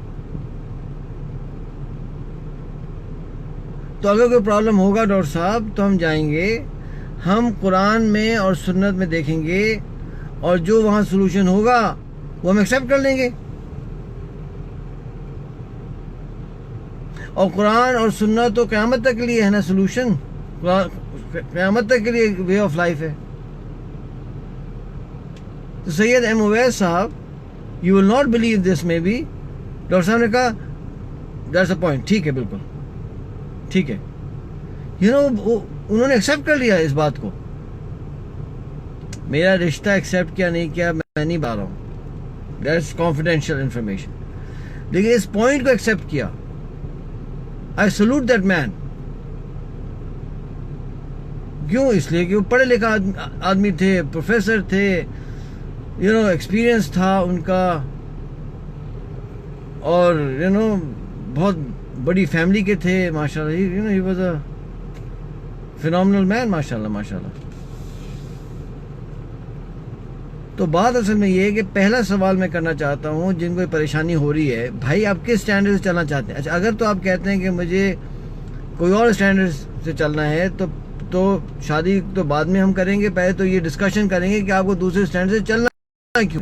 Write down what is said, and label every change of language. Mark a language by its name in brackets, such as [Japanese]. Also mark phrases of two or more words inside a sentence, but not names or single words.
[Urdu] تو اگر کوئی پرابلم ہوگا ڈاکٹر صاحب تو ہم جائیں گے، ہم قرآن میں اور سنت میں دیکھیں گے، اور جو وہاں سلوشن ہوگا وہ ہم ایکسیپٹ کر لیں گے۔ اور قرآن اور سنت تو قیامت تک کے لیے ہے نا سلوشن، قیامت تک کے لیے [English] way of life [Urdu] ہے۔ تو سید ایم اویس صاحب، [English] you will not believe this maybe, [Urdu] ڈاکٹر صاحب نے کہا [English] that's a point, [Urdu] ٹھیک ہے، بالکل ٹھیک ہے، انہوں نے ایکسیپٹ کر لیا اس بات کو۔ میرا رشتہ ایکسیپٹ کیا نہیں کیا میں نہیں بتا رہا ہوں، [English] that's confidential information, [Urdu] لیکن اس پوائنٹ کو ایکسیپٹ کیا۔ [English] I salute that man۔ کیوں؟ [Urdu] اس لیے کہ وہ پڑھے لکھا آدمی تھے، پروفیسر تھے، ایکسپیرئنس تھا ان کا، اور بہت بڑی فیملی کے تھے، ماشاء اللہ، [English] he was a phenomenal man، [Urdu] ماشاء اللہ ماشاء اللہ۔ تو بات اصل میں یہ ہے کہ پہلا سوال میں کرنا چاہتا ہوں، جن کو یہ پریشانی ہو رہی ہے، بھائی آپ کس سٹینڈرڈ سے چلنا چاہتے ہیں؟ اچھا، اگر تو آپ کہتے ہیں کہ مجھے کوئی اور سٹینڈرڈ سے چلنا ہے تو شادی تو بعد میں ہم کریں گے، پہلے تو یہ ڈسکشن کریں گے کہ آپ کو دوسرے سٹینڈرڈ سے چلنا کیوں۔